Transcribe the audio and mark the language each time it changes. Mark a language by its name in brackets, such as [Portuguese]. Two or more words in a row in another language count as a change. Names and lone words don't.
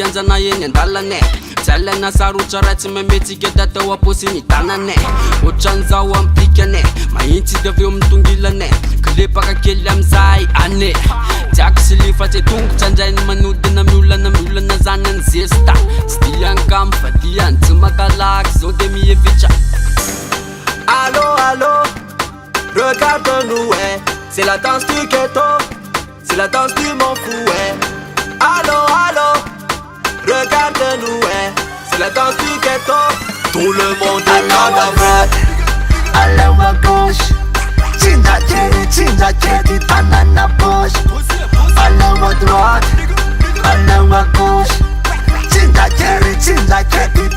[Malagasy] anjana eny andalane tsy alaina sarotra raha tsy mametsika tatao aposy ny tanane otran'izao ampikane mahitsy de aveo mitongilane kilepaka kely amizay ane tsy ako silifa tsy tongotra andrainy manodina miolana zany any zesta tsy diankamy fa diany tsy makalaky zao de mihevitra [French] Allô, regarde-nous, c'est la danse du ghetto, c'est la danse du m'en fou, Allô, regarde-nous, c'est la danse du ghetto, tout le monde est à la droite, allo à gauche, [Malagasy] tsinjakety tanana [French] poche, allo à droite, allo à gauche, tsinjakety